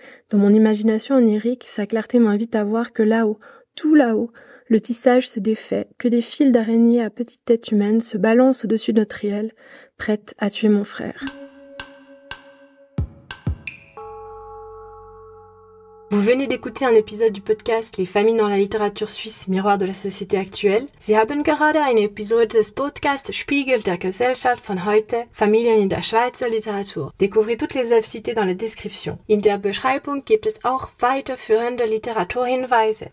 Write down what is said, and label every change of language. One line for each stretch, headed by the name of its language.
French: Dans mon imagination onirique, sa clarté m'invite à voir que là-haut, tout là-haut, le tissage se défait, que des fils d'araignées à petite tête humaine se balancent au-dessus de notre riel, prêtes à tuer mon frère. Vous venez d'écouter un épisode du podcast Les familles dans la littérature suisse, miroir de la société actuelle.
German: Sie haben gerade eine Episode des Podcasts Spiegel der Gesellschaft von heute, Familien in der Schweizer Literatur.
French: Découvrez toutes les œuvres citées dans la description.
German: In der Beschreibung gibt es auch weiterführende Literaturhinweise.